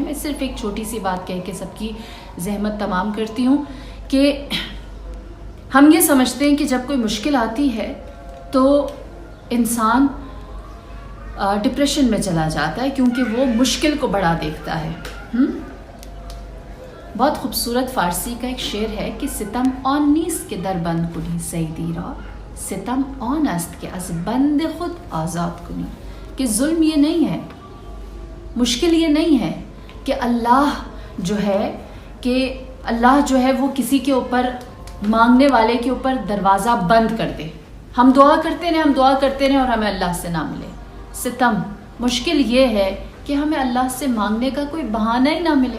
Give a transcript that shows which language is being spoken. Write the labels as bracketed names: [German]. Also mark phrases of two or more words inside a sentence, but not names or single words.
[Urdu] میں صرف ایک چھوٹی سی بات کہہ کے سب کی زحمت تمام کرتی ہوں کہ ہم یہ سمجھتے ہیں کہ جب کوئی مشکل آتی ہے تو انسان ڈپریشن میں چلا جاتا ہے کیونکہ وہ مشکل کو بڑا دیکھتا ہے. بہت خوبصورت فارسی کا ایک شعر ہے کہ [Persian] ستم آن نیست کے در بند کنی سیدی را، ستم آن است کہ از بند خود آزاد کنی. [Urdu] کہ ظلم یہ نہیں ہے، مشکل یہ نہیں ہے کہ اللہ جو ہے وہ کسی کے اوپر، مانگنے والے کے اوپر دروازہ بند کر دے. ہم دعا کرتے رہیں اور ہمیں اللہ سے نہ ملے. ستم، مشکل یہ ہے کہ ہمیں اللہ سے مانگنے کا کوئی بہانہ ہی نہ ملے.